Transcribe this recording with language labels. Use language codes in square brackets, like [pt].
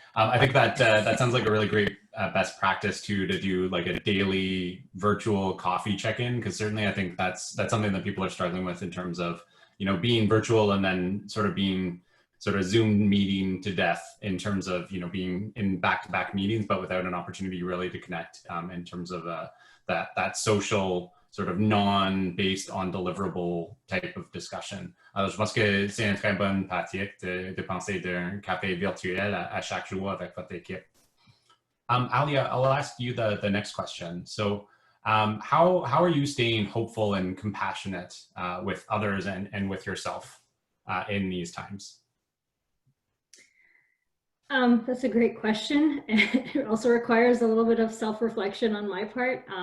[en] I think that that sounds like a really great best practice too, to do like a daily virtual coffee check-in, because certainly I think that's something that people are struggling with in terms of being virtual and then sort of being sort of Zoom meeting to death in terms of, being in back-to-back meetings, but without an opportunity really to connect in terms of that social sort of non-based on deliverable type of discussion. [fr] Alors, je pense que c'est une très bonne pratique de penser d'un café virtuel à chaque jour avec votre équipe. [en] Alia, I'll ask you the next question. So how are you staying hopeful and compassionate with others and with yourself in these times? That's a great question. It also requires a little bit of self-reflection on my part.